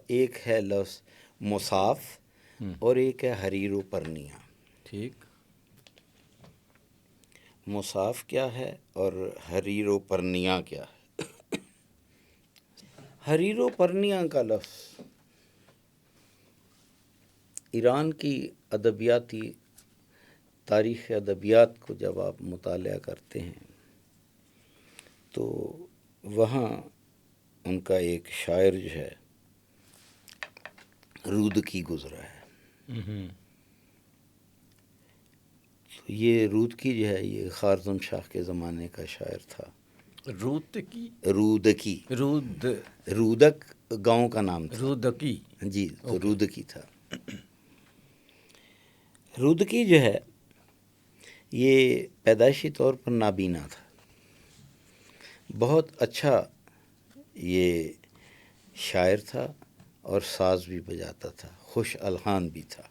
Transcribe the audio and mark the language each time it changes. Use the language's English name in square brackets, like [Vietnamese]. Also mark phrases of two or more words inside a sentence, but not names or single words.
[Urdu] ایک ہے لفظ مصاف اور ایک ہے حریر و پرنیاں. ٹھیک. مصاف کیا ہے اور حریر و پرنیاں کیا ہے؟ حریر و پرنیاں کا لفظ ایران کی ادبیاتی تاریخ ادبیات کو جب آپ مطالعہ کرتے ہیں تو وہاں ان کا ایک شاعر جو ہے رودکی گزرا ہے. ہوں، تو یہ رودکی جو ہے یہ خوارزم شاہ کے زمانے کا شاعر تھا. رودکی، رودکی، رود رودک گاؤں کا نام تھا. رودکی. جی، تو اوکے. رودکی تھا. رودکی جو ہے یہ پیدائشی طور پر نابینا تھا. بہت اچھا یہ شاعر تھا اور ساز بھی بجاتا تھا، خوش الحان بھی تھا.